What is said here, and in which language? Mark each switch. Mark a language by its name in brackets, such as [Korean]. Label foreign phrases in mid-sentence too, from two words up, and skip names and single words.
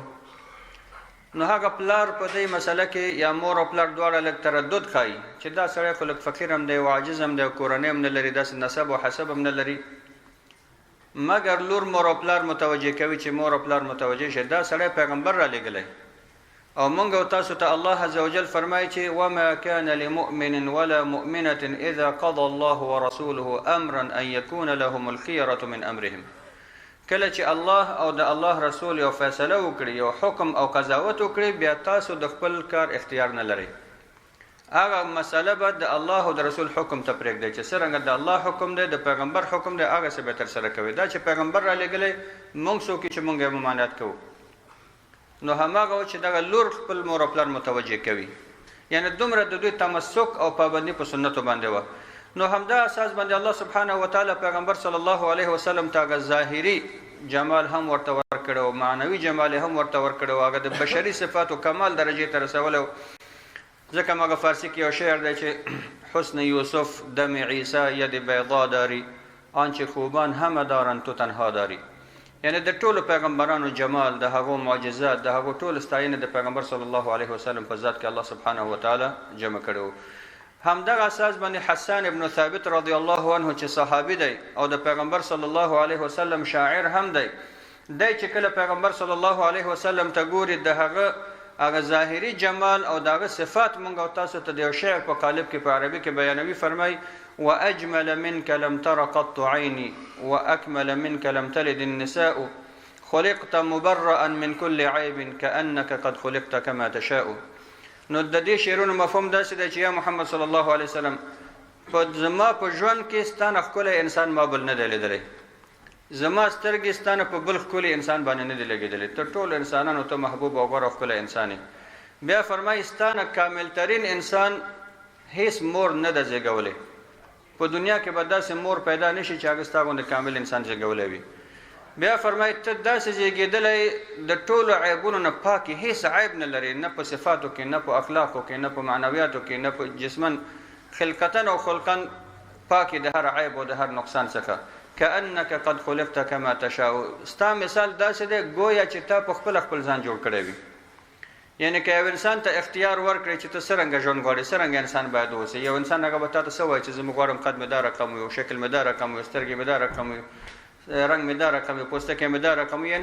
[Pashto] نو هغه پلار په دې مسله کې یا مور او پلار دواړه لږ تردد ښایي چې دا سړی خو لږ فقیر هم دی او عاجز هم دی او کورنۍ هم نه لري، داسې نسب او حسب هم نه لري، مګر لور مور او پلار متوجه کوي چې مور او پلار متوجه شه دا سړی پیغمبر را لیږلی او مونږ او تاسو ته الله عزوجل فرمایي چې [Arabic] وما كان لمؤمن ولا مؤمنة اذا قضى الله ورسوله امرا ان يكون لهم الخيرة من امرهم. [Pashto] کله چې الله او د الله رسول یو فیصله وکړي، یو حکم او قضاوت وکړي، بیا تاسو د خپل کار اختیار نه لرئ. هغه مسله به د الله او د رسول حکم ته پرېږدئ چې څرنګه د الله حکم دی، د پیغمبر حکم دی، هغه څه به ترسره کوئ. دا چې پیغمبر را لېږلی موږ څوک چې موږ یې ممانعت کوو، نو هماغه چې دغه لور خپل مور او پلار متوجه کوي، یعنی دومره د دوی تمسک او پابندي په سنتو باندې وه. نو همدا اساس باندې الله [Arabic] سبحانه وتعالی [Pashto] پیغمبر [Arabic] صلی الله علیه وسلم [Pashto] ته هغه ظاهري جمال هم ورته ورکړی او معنوي جمال هم ورته ورکړی او هغه د بشري صفاتو کمال درجې ته رسولی. ځکه ماغه فارسی کې یو شعر دی چې [Persian] حسن یوسف دم عیسی ید بیضا داری آنچه خوبان همه دارن تو تنها داری. [Pashto] یعنی د ټولو پیغمبرانو جمال، د هغو معجزات، د هغو ټول ستاینه د پیغمبر [Arabic] صلی الله علیه وسلم [Pashto] په ذات کې الله [Arabic] سبحانه وتعالی [Pashto] جمع کړو. همدغه اساس باندې حسان ابن ثابت [Arabic] رضی الله عنه [Pashto] چې صحابي دی او د پیغمبر [Arabic] صلی الله علیه وسلم [Pashto] شاعر هم دی، دی چې کله پیغمبر [Arabic] صلی الله علیه وسلم [Pashto] ته ګوري د هغه ظاهري جمال او دغه صفات مونږ او تاسو ته د یو شعر په قالب کې په عربي کې بیانوي. [Arabic] فرمای واجمل منك لم تر قط عيني واكمل منك لم تلد النساء خلقت مبرئا من كل عيب كانك قد خلقت كما تشاء. [Pashto] نو د دې شعرونو مفهوم داسې دی چې یا محمد [Arabic] صلی الله علیه وسلم [Pashto] په زما په ژوند کې ستانه ښکلی انسان ما بل نه دی لیدلی، زما سترګې ستانه په بل ښکلی انسان باندې نه دی لګېدلی، تر ټولو انسانانو ته محبوب او غوره ښکلی انسان یې. بیا فرمایي ستانه کاملترین انسان هیڅ مور نه ده زېږولی، په دنیا کې به داسې مور پیدا نه شي چې هغه ستا غوندې کامل انسان زېږولی وي. بیا فرمایي ته داسې زېږېدلی د ټولو عیبونو نه پاکې، هیڅ عیب نه لري، نه په صفاتو کې، نه په اخلاقو کې، نه په معنویاتو کې، نه په جسمن خلقتن او خلقن پاکې د هر عیب او د هر نقصان څخه. [Arabic] كأنك قد خلقت كما تشاء. [Pashto] ستا مثال داسې دی گویا چې تا په خپل ځان جوړ کړی وي. یعنی که یو انسان ته اختیار ورکړي چې ته څرنګه ژوند غواړې، څرنګه انسان باید اوسې، یو انسان هغه به تا ته څه وایي چې زه مې غواړم قد مې دا رقم وي، شکل مې دا رقم وي، سترګې مې دا رقم وي، رنګ مې دا رقم وي، پوستکی مې دا رقم وي.